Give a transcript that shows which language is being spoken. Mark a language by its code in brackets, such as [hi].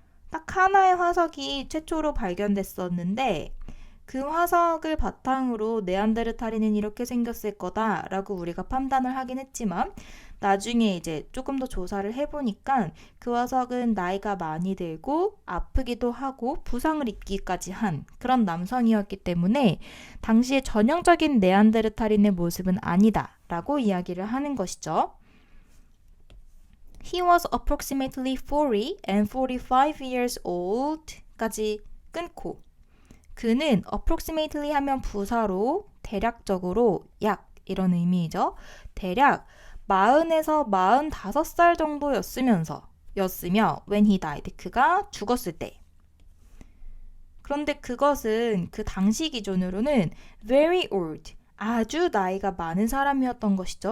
[ko] 딱 하나의 화석이 최초로 발견됐었는데 그 화석을 바탕으로 네안데르탈인은 이렇게 생겼을 거다라고 우리가 판단을 하긴 했지만 나중에 이제 조금 더 조사를 해보니까 그 화석은 나이가 많이 들고 아프기도 하고 부상을 입기까지 한 그런 남성이었기 때문에 당시의 전형적인 네안데르탈인의 모습은 아니다라고 이야기를 하는 것이죠. [en] He was approximately 40 and 45 years old [ko] 까지 끊고 그는 approximately 하면 부사로 대략적으로 약 이런 의미이죠. 대략 40에서 45살 정도였으며 [en] when he died [ko] 그가 죽었을 때. 그런데 그것은 그 당시 기준으로는 very old 아주 나이가 많은 사람이었던 것이죠.